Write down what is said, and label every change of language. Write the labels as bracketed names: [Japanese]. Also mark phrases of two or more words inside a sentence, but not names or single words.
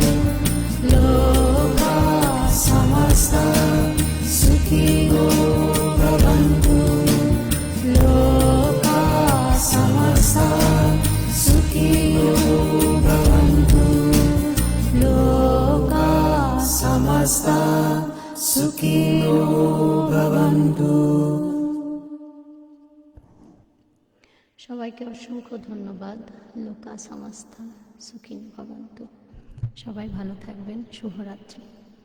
[Sanskrit] लोका समस्ता सुखिनो भवन्तु. लोका समस्ता सुखिनो भवन्तु. लोका समस्ता सुखिनो भवन्तु. [Bangla] সবাইকে অসংখ্য ধন্যবাদ। [Sanskrit] লোকা সামাস্তা সুখিনো ভবন্তু। [Bangla] সবাই ভালো থাকবেন। শুভরাত্রি।